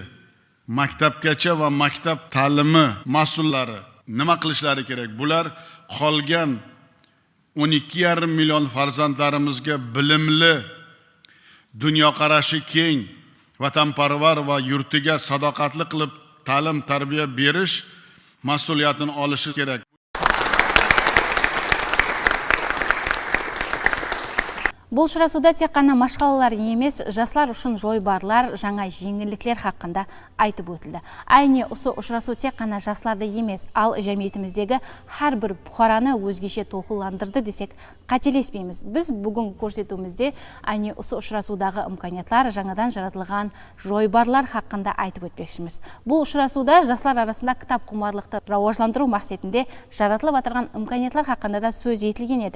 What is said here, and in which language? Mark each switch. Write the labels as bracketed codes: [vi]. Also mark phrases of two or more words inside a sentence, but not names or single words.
[uz] Maktabgacha va maktab ta'limi mas'ullari nima qilishlari kerak? Bular qolgan 12,5 million farzandlarimizga bilimli, dunyoqarashi keng, vatanparvar va yurtiga sadoqatli qilib ta'lim tarbiya berish mas'uliyatini olishi kerak. [kaa] Бұл ұшырасуда тек қана машқалалар емес, жаслар үшін жойбарлар, жаңа жеңілдіктер хақында айтып өтілді. Айне осы ұшырасу тек қана жасларды емес, ал жәмиетіміздегі har bir бұқараны өзгеше толқыландырды десек қателеспейміз. Біз бүгін көрсетуімізде айне осы ұшырасудағы имканиятлар, жаңадан жаратылған жойбарлар хақында айтып өтпекшіміз. Бұл ұшырасуда жаслар арасында кітап құмарлықты рауажландыру мақсатында жаратылып атырған имканиятлар хақында да сөз етілген еді.